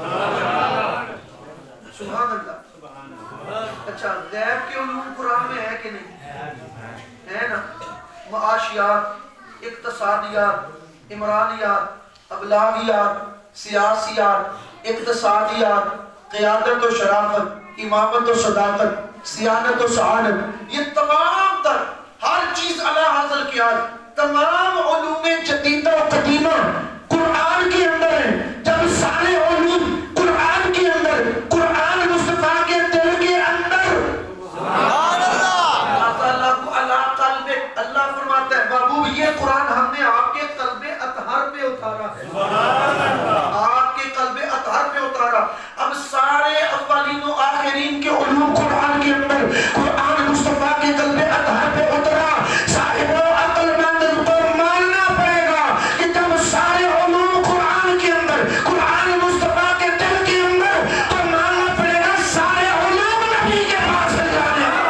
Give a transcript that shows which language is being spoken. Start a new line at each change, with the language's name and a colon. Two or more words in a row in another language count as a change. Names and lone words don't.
Arabic: سبحان اللہ۔
Urdu: اچھا غیب کے علوم قرآن میں ہے کہ نہیں؟ ہے نا، معاشیات، اقتصادیات، عمرانیات، ابلاغیات، سیاسیات، اقتصادیات، قیادت و شرافت، امامت و صداقت، سیانت و سعادت، یہ تمام تر ہر چیز علی حاصل کیا، تمام علوم جدیدہ و قدیمہ قرآن کے اندر ہیں۔ جب سارے علوم قرآن کے اندر، قرآن مصطفیٰ کے دل کے اندر، اللہ فرماتا ہے محبوب یہ قرآن ہم نے آپ کے قلب اطہر پہ اتارا ہے، آپ کے قلب اطہر پہ اتارا۔ اب سارے اولین و آخرین کے علوم قرآن کے اندر، قرآن مصطفیٰ کے قلب اطہر پہ اترا۔ صاحب عقل مند کو ماننا پڑے گا کہ جب سارے علوم قرآن کے اندر، قرآن مصطفیٰ کے دل کے اندر، تو ماننا پڑے گا سارے علوم نبی کے پاس جانے۔